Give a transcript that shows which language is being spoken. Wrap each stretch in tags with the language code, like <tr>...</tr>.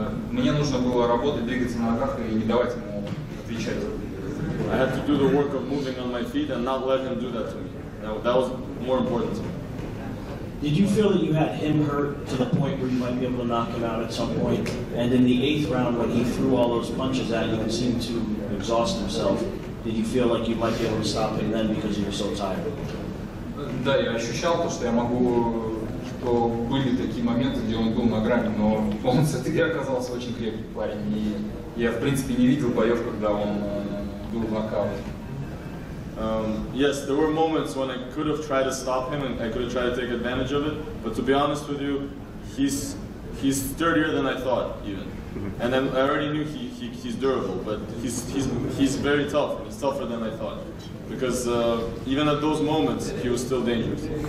<ru>Мне нужно было работать, двигаться на ногах и не давать ему отвечать.</ru> <en>I had to do the work of moving on my feet and not let him do that to me. That was more important to me. Did you feel that you had him hurt to the point where you might be able to knock him out at some point? And in the 8th round, when he threw all those punches at you and seemed to exhaust himself, did you feel like you might be able to stop him then because you were so tired?</en> <ru>Да, я ощущал то, что я могу что были такие моменты, где он был на грани, но он все-таки оказался очень крепкий парень. И я, в принципе, не видел боев, когда он был в нокауте.</ru> <en>Yes, there were moments when I could have tried to stop him and I could have tried to take advantage of it. But to be honest with you, he's sturdier than I thought, even. And then I already knew he's durable, but he's very tough. He's tougher than I thought, because even at those moments, he was still dangerous.</en>